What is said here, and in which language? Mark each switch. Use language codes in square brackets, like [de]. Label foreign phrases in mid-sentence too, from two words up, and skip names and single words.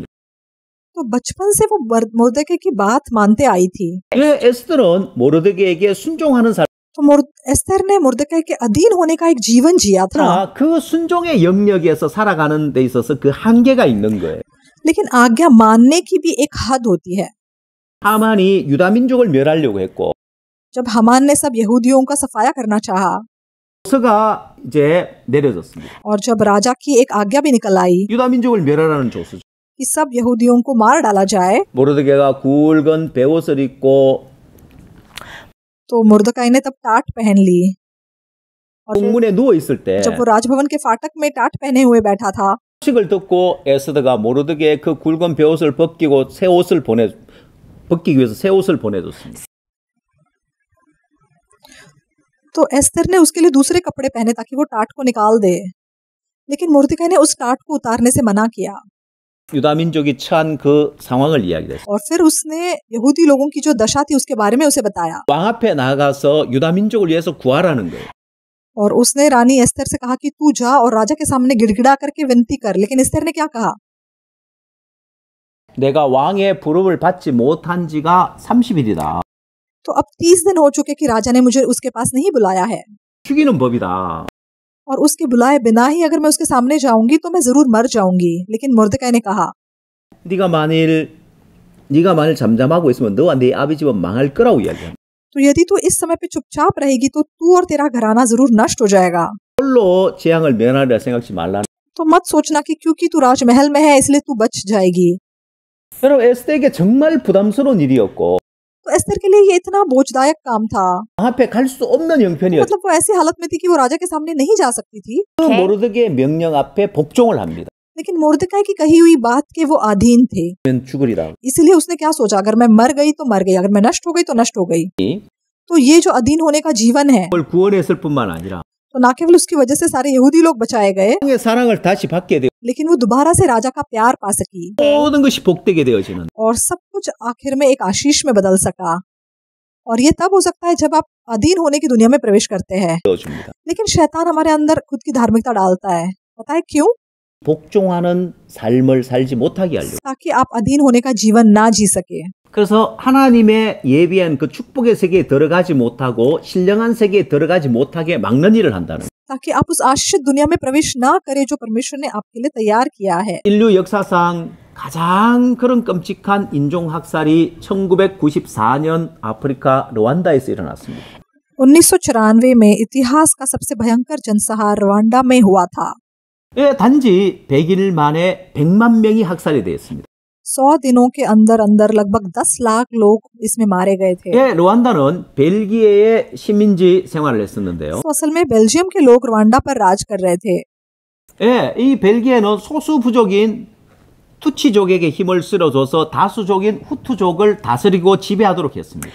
[hi] तो बचपन से वो मुर्दके की बात मानते आई थी। [ko] 예, 에스더는 모르드게에게 순종하는 사람. [hi] तो एस्तर ने मुर्दके के अधीन होने का एक जीवन जिया था, [ko] 그 순종의 영역에서 살아가는 데 있어서 그 한계가 있는 거예요. [hi] लेकिन आज्ञा मानने की भी एक हद होती है। [ko] 하만이 유다 민족을 멸하려고 했고 [hi] जब हमान ने सब यहूदियों का सफाया करना चाहा [ko] 조서가 이제 내려졌습니다. [hi] और जब राजा की एक आज्ञा भी निकल आई [ko] 유다 민족을 멸하라는 조서죠. [hi] कि सब यहूदियों को मार डाला जाए, [ko] 모르드게가 굵은 베옷을 입고 [hi] तो मुर्दकाई ने तब टाट पहन ली और [ko] 공문에 누워 있을 때 [hi] जब वो राजभवन के फाटक में टाट पहने हुए बैठा था [ko] 소식을 듣고 에스더가 모르드게의 그 굵은 베옷을 벗기고 새 옷을 벗기기 위해서 새 옷을 보내줬습니다. [hi] तो एस्तर ने उसके लिए दूसरे कपड़े पहने ताकि वो टाट को निकाल दे, लेकिन मुर्दकाई ने उस टाट को उतारने से मना किया [ko] 유다 민족이 처한 그 상황을 이야기했어요. [hi] और फिर उसने यहूदी लोगों की जो दशा थी उसके बारे में उसे बताया [ko] 왕 앞에 나가서 유다 민족을 위해서 구하라는 거예요. [hi] और उसने रानी एस्तर से कहा कि तू जा और राजा के सामने गिड़गिड़ा करके विनती कर। लेकिन एस्तर ने क्या कहा? [ko] 내가 왕의 부름을 받지 못한 지가 30일이다. [hi] तो अब 30 दिन हो चुके कि राजा ने मुझे उसके पास नहीं बुलाया है [ko] 죽이는 법이다. [hi] और उसके बुलाए बिना ही अगर मैं उसके सामने जाऊंगी तो मैं जरूर मर जाऊंगी। लेकिन मुर्दकाई ने कहा [ko] 네가 만일 잠잠하고 있으면 너와 네 아비 집은 망할 거라고 이야기합니다. [hi] तो यदि तू इस समय पे चुपचाप रहेगी तो तू और तेरा घराना जरूर नष्ट हो जाएगा। [ko] 홀로 재앙을 면하리라 생각지 말라. [hi] तो मत सोचना कि क्योंकि तू राजमहल में है इसलिए तू बच जाएगी। [ko] 여러분 에스더에게 정말 부담스러운 일이었고 [hi] तो तो एस्तर के लिए ये इतना बोझदायक काम था। [ko] 앞에 갈 수 없는 형편이었죠. [hi] मतलब वो ऐसी हालत में थी कि वो राजा के सामने नहीं जा सकती थी, [ko] 모르드게의 명령 앞에 복종을 합니다. [hi] लेकिन मोर्दकाई की कही हुई बात के वो अधीन थे। [ko] 죽으리라. [hi] इसीलिए उसने क्या सोचा, अगर मैं मर गई तो मर गई, अगर मैं नष्ट हो गई तो नष्ट हो गई। तो ये जो अधीन होने का जीवन है, [ko] 그걸 구원했을 뿐만 아니라 [hi] तो ना केवल उसकी वजह से सारे यहूदी लोग बचाए गए, [ko] 사랑을 다시 받게 되고 [hi] लेकिन वो दोबारा से राजा का प्यार पा सकी [ko] 모든 것이 복되게 되어지는 [hi] और सब कुछ आखिर में एक आशीष में बदल सका। और ये तब हो सकता है जब आप अधीन होने की दुनिया में प्रवेश करते हैं। [ko] 되어줍니다. [hi] लेकिन शैतान हमारे अंदर खुद की धार्मिकता डालता है, पता है क्यों? [ko] 복종하는 삶을 살지 못하게 하려고. [hi] ताकि आप अधीन होने का जीवन ना जी सके। [ko] 그래서 하나님의 예비한 그 축복의 세계에 들어가지 못하고 신령한 세계에 들어가지 못하게 막는 일을 한다는 거예요. [hi] ताकि आप उस आशीषित दुनिया में प्रवेश ना करें जो परमेश्वर ने आपके लिए तैयार किया है। [ko] 인류 역사상 가장 그런 끔찍한 인종 학살이 1994년 아프리카 르완다에서 일어났습니다. [hi] 1994 में इतिहास का सबसे भयंकर जनसंहार रवांडा में हुआ था। [ko] 예, 단지 100일 만에 100만 명이 학살이 되었습니다. [hi] 100 दिनों के अंदर अंदर लगभग 10 लाख लोग इसमें मारे गए थे। [ko] 예, 르완다는 벨기에의 식민지 생활을 했었는데요. [hi] तो असल में बेल्जियम के लोग रवांडा पर राज कर रहे थे। [ko] 예, 이 벨기에는 소수 부족인 투치족에게 힘을 실어줘서 다수족인 후투족을 다스리고 지배하도록 했습니다.